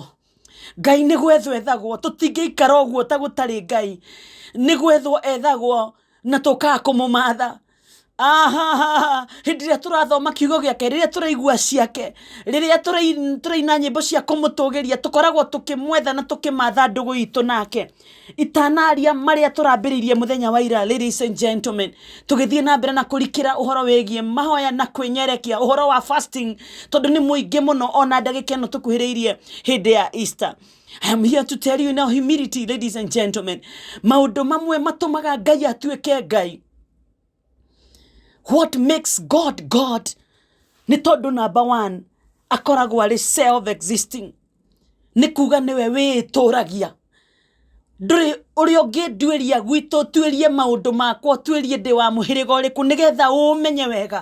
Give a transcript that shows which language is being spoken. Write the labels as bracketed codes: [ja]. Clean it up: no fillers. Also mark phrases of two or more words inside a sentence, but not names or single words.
[ki] Ngai ni gwethwethagwo, tutingiikara uguo ta gutari Ngai, ni gwethwo ethagwo na tukaa kumumatha. Hindi ria turathoma kiugo giake, riria turaigua ciake, riria turaina nyimbo cia kumutugiria, tukoragwo tukimwetha na tukimatha ndugu itu nake itanaria maria turambiririe muthenya wa ira. [en] Ladies and gentlemen, [ki] tugithie na mbere na kurikira uhoro wegie mahoya na kwinyerekia, uhoro wa fasting tondu ni muingi muno ona ndagika no tukuhiriirie hindi ya Easter. [en] I am here to tell you now humility, ladies and gentlemen. [ki] Maundu mamwe matumaga Ngai atuike Ngai [en] What makes God God? [ki] Ni tondu number 1 akoragwo ari self-existing. Ni kuga niwe wituragia. Nduri uri ungiduiria gwitu tuirie maundu makwa tuirie ndi wa muhiriga uriku nigetha umenye wega.